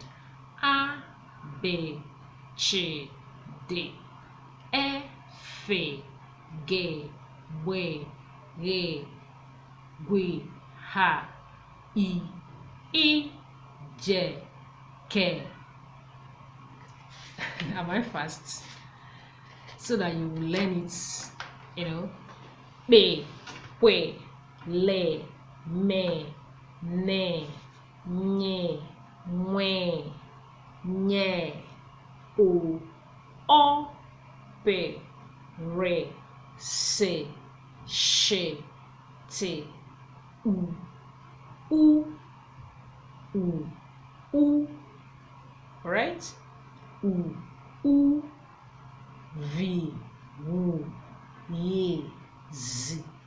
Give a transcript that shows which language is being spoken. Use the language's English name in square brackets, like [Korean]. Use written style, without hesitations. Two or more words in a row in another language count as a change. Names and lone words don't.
[English] A, B, C, D, E, F, G, W, G, G, H, I, J, K. Am I fast? So that you will learn it, Be, we, le, me, ne, nye, mwe, nye, o, pe, re, se, she, te, u, right? U, v, wu, ye, z.